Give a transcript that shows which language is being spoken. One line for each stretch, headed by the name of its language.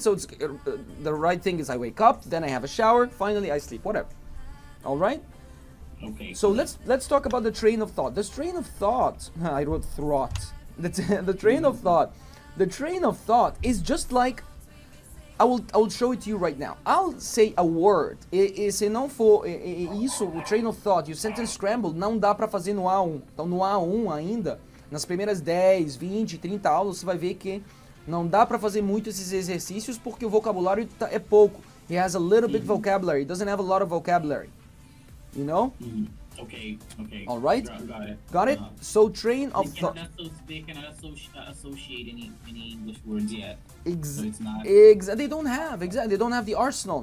English: So it's the right thing is I wake up, then I have a shower, finally I sleep, whatever. All right? Okay. So let's talk about the train of thought. This train of thought, I wrote thought. The train of thought. The train of thought is just like, I will show it to you right now. I'll say a word.
Portuguese: E se não for isso, o train of thought, e o sentence scramble, não dá para fazer no A1. Então no A1 ainda, nas primeiras 10, 20, 30 aulas, você vai ver que não dá para fazer muito esses exercícios porque o vocabulário é pouco.
English: He has a little bit vocabulary. He doesn't have a lot of vocabulary. You know? Okay. All right. Got it. Got it? So train of thought. They cannot associate any English words yet. So it's not. They don't have They don't have the arsenal.